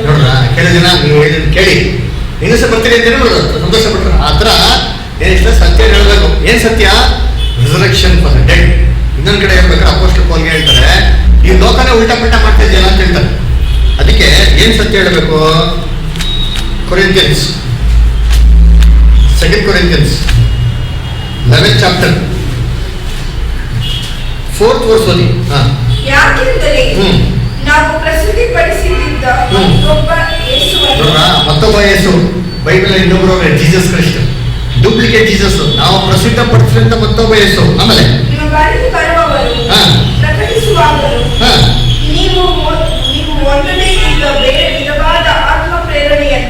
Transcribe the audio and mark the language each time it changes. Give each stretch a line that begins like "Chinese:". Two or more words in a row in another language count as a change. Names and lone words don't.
Kannada: ನೋಡ್ರ, ಕೆಲವು ಜನ ನೀವು ಹೇಳಿದ್ ಕೇಳಿ ಇನ್ನೂ ಸಹ ಬರ್ತೀರಿ ಅಂತ ಹೇಳ್ಬೋದು, ಸಂತೋಷ ಪಟ್ರು. ಆ ಥರ ಏನಿಷ್ಟ ಸತ್ಯ ಹೇಳ್ಬೇಕು. ಏನ್ ಸತ್ಯ?
English: resurrection for the dead.
Kannada: ಇನ್ನೊಂದ್ ಕಡೆ ಹೇಳ್ಬೇಕಾದ್ರೆ ಅಪೋಸ್ಟಲ್ ಪೌಲ್ ಹೇಳ್ತಾರೆ, ಈ ಲೋಕನೇ ಉಲ್ಟಾ ಪಲ್ಟಾ ಮಾಡ್ತಾ ಇದೆಯಲ್ಲ ಅಂತ ಹೇಳ್ತಾರೆ. ಅದಕ್ಕೆ ಏನ್ ಸತ್ಯ ಹೇಳ್ಬೇಕು? ಕೊರಿಂಥಿಯನ್ಸ್,
English: 2 Corinthians 11th chapter 4th verse
Kannada: ಓದಿ. ಯಾಕೆಂದರೆ ನಾವು ಪ್ರಸಿದ್ಧಿಪಡಿಸಿದ್ದ ಮತ್ತೊಬ್ಬ ಯೇಸುವನ್ನು, ಮತ್ತೊಬ್ಬ ಯೇಸು, ಬೈಬಲ್ ಇನ್ನೊಬ್ಬರು ಜೀಸಸ್ ಕ್ರೈಸ್ಟ್,
English: duplicate Jesus.
Kannada: ನಾವು ಪ್ರಸಿದ್ಧ ಪಡಿಸಿದಂತ ಮತ್ತೊಬ್ಬ ಯೇಸು. ಆಮೇಲೆ ನಿಮ್ಮ ಬಳಿಗೆ ಬರುವವರು ಪ್ರಕಟಿಸುವಾಗಲೂ ನೀವು ಒಂದನೇ ಇಲ್ಲ ಬೇರೆ ವಿಧವಾದ ಆತ್ಮ ಪ್ರೇರಣೆಯನ್ನು,